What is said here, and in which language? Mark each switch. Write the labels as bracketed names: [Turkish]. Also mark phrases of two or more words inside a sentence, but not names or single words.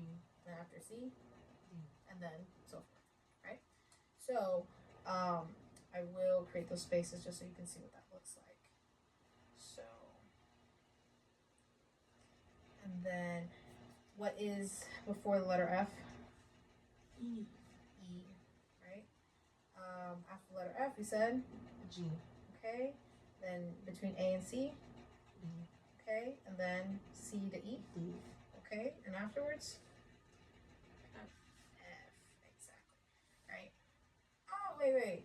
[English] Then after C? D. And then so forth, right? So I will create those spaces just so you can see what that looks like. So, and then what is before the letter F? E. E, right? After the letter F, we said G. okay. Then between A and C, B. okay. And then C to E, D. okay. And afterwards, F. F, exactly, right? Oh, wait.